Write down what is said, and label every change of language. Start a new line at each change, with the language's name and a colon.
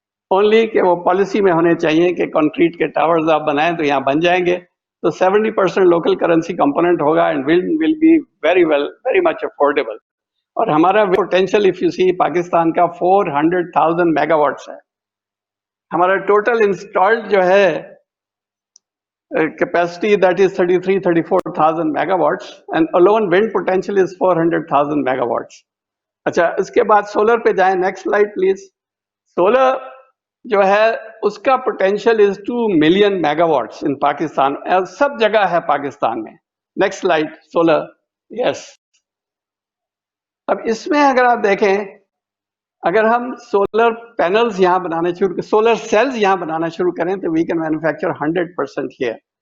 Urdu: Only کہ وہ policy میں ہونے چاہیے کہ کنکریٹ کے ٹاورز آپ بنائیں تو یہاں بن جائیں گے. تو 70% لوکل کرنسی کمپوننٹ ہوگا and will be very much affordable. اور ہمارا پوٹینشیل اف یو سی پاکستان کا 400,000 میگا واٹس ہے. ہمارا ٹوٹل انسٹالڈ جو ہے
English: capacity that is 34,000 megawatts and alone wind potential is 400,000 megawatts.
Urdu: اچھا، اس کے بعد سولر پہ جائیں. Next slide please. سولر جو ہے اس کا potential is 2 million mega what's in Pakistan, سب جگہ ہے پاکستان میں. Next slide. سولر، یس. اب اس میں اگر آپ دیکھیں، اگر ہم سولر پینلز یہاں بنانا شروع کریں، سولر سیلز یہاں بنانا شروع کریں تو
English: We can manufacture 100% here.